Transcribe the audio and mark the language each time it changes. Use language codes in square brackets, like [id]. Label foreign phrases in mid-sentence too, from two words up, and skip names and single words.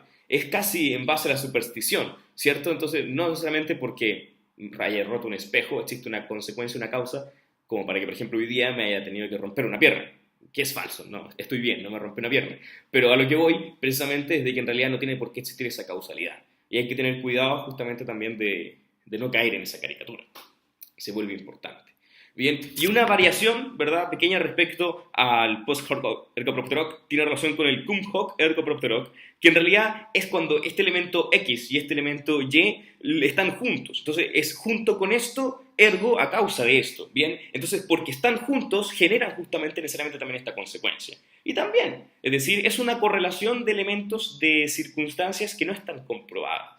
[es] Es casi en base a la superstición, ¿cierto? Entonces no necesariamente porque haya roto un espejo existe una consecuencia, una causa, como para que, por ejemplo, hoy día me haya tenido que romper una pierna, que es falso, no, estoy bien, no me rompí una pierna. Pero a lo que voy, precisamente, es de que en realidad no tiene por qué existir esa causalidad. Y hay que tener cuidado justamente también de no caer en esa caricatura. Se vuelve importante. Bien, y una variación, ¿verdad?, pequeña respecto al [la] post-hoc ergo propter hoc [es] tiene relación con el [la] cum hoc ergo propter hoc, [es] que en realidad es cuando este elemento X y este elemento Y están juntos. Entonces, es junto con esto, ergo a causa de esto, ¿bien? Entonces, porque están juntos, generan justamente necesariamente también esta consecuencia. Y también, es decir, es una correlación de elementos de circunstancias que no están comprobadas.